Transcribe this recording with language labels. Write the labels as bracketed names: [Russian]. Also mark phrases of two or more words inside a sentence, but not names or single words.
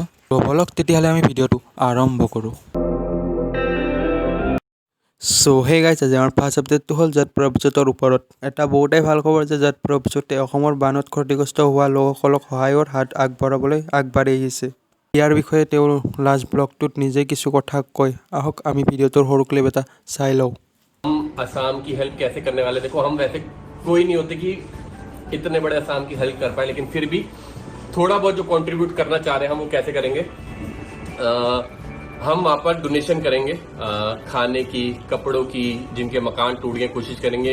[Assamese] তো বলক তেতিয়াহ'লে আমি ভিডিঅ'টো আৰম্ভ কৰোঁ। [English] hey guys, [Assamese] আজি আমাৰ [English] first update [Assamese] হ'ল জাট প্ৰভাৱজ্যোতৰ ওপৰত। এটা বহুতেই ভাল খবৰ যে জাট প্ৰভাৱজ্যোতে অসমৰ বানত ক্ষতিগ্ৰস্ত হোৱা লোকসকলক সহায়ৰ হাত আগবঢ়াবলৈ আগবাঢ়ি আহিছে। ইয়াৰ বিষয়ে তেওঁৰ [English] last blog [Assamese] নিজে কিছু কথা কয়। আহক আমি ভিডিঅ'টোৰ সৰু ক্লিপ এটা চাই লওঁ। [Hindi] हम असम की हेल्प कैसे करने वाले, देखो हम वैसे कोई नहीं होते कि इतने बड़े असम की हेल्प कर पाए, लेकिन फिर भी थोड़ा बहुत जो कंट्रीब्यूट करना चाह रहे हैं हम वो कैसे करेंगे। हम वहाँ पर डोनेशन करेंगे, खाने की, कपड़ों की, जिनके मकान टूट गए कोशिश करेंगे।